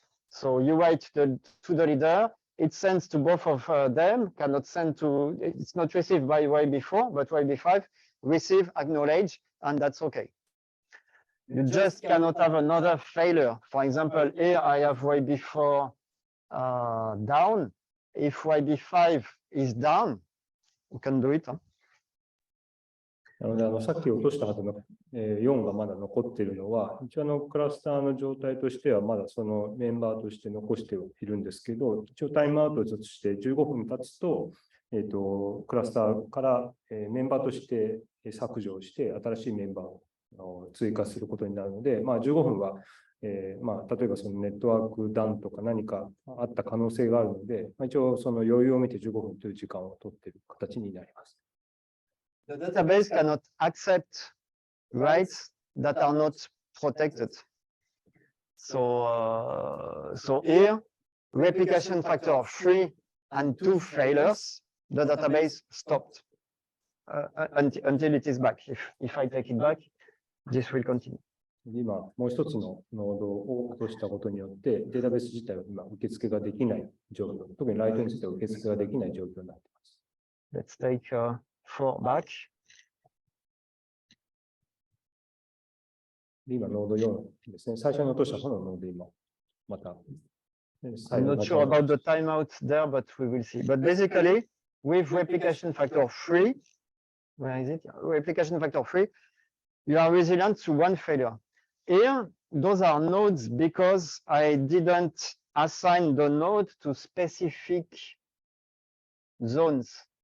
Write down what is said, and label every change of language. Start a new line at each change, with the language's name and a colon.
English: So you write to the leader, it sends to both of them, cannot send to, it's not received by YB4, but YB5, receive, acknowledge, and that's okay. You just cannot have another failure. For example, here I have YB4 down. If YB5 is down, you can do it.
Japanese: なので、さっき落とした後の4がまだ残っているのは、一応クラスターの状態としては、まだそのメンバーとして残しているんですけど、一応タイムアウトとして15分経つと、クラスターからメンバーとして削除をして、新しいメンバーを追加することになるので、15分は、例えばそのネットワークダウンとか何かあった可能性があるので、一応その余裕を見て15分という時間を取っている形になります。
English: The database cannot accept writes that are not protected. So here, replication factor of 3 and 2 failures, the database stopped until it is back. If I take it back, this will continue.
Japanese: 今、もう一つのノードを落としたことによって、データベース自体は今、受付ができない状況、特にライトについては受付ができない状況になっています。
English: Let's take 4 back.
Japanese: 今、ノード4ですね。最初に落とした方のノード今、また。
English: I'm not sure about the timeout there, but we will see. But basically, with replication factor 3, where is it? Replication factor 3, you are resilient to one failure. Here, those are nodes because I didn't assign the node to specific zones.